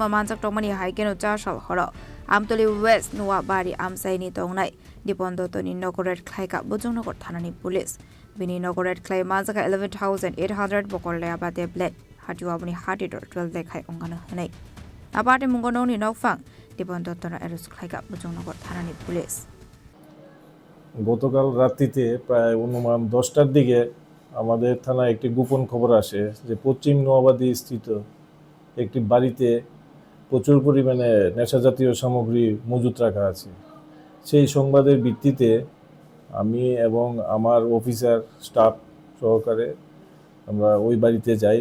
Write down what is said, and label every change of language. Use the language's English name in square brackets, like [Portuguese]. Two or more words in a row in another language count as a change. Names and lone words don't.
[Kok Borok] Manjak Tomani Haikeno Jashal Horo Amtole West Noabari Amsaini Dongnai Dipondotoni Nogoret Klaika Bojongnagar Thanani Police Bini Nogoret Clay Manjaka 11,800 Bokolyaba tablet Hatiwabuni Hatidor 12 Lekai Ungana Hanai Aparte Mungononi Nokfang Dipondotona Erus Klaika Bojongnagar Thanani Police [Bangla] গতকাল রাত্রিতে প্রায় অনুমান 10টার দিকে আমাদের থানায় একটি গোপন খবর আসে যে পশ্চিম নোয়াবাদী স্থিত একটি বাড়িতে প্রচুর পরিমাণে নেশাজাতীয় সামগ্রী মজুত রাখা আছে। সেই সংবাদের ভিত্তিতে আমি এবং আমার অফিসার স্টাফ সহকারে আমরা ওই বাড়িতে যাই।